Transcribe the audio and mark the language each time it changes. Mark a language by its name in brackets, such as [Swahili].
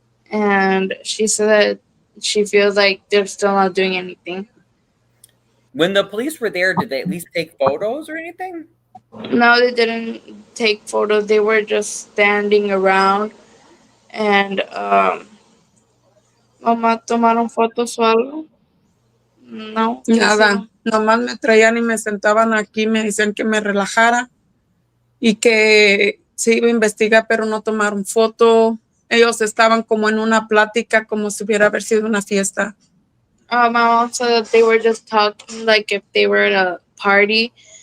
[English] And she said that she feels like they're still not doing anything. When the police were there, did they at least take photos or anything? No, they didn't take photos. They were just standing around, and [Spanish] mamá, tomaron fotos o algo. No, ¿qué Nada, hicieron? nomás me traían y me sentaban aquí, me decían que me relajara y que se iba a investigar, pero no tomaron foto. Ellos estaban como en una plática, como si hubiera haber sido una fiesta. [English] My mom said that they were just talking like if they were at a party.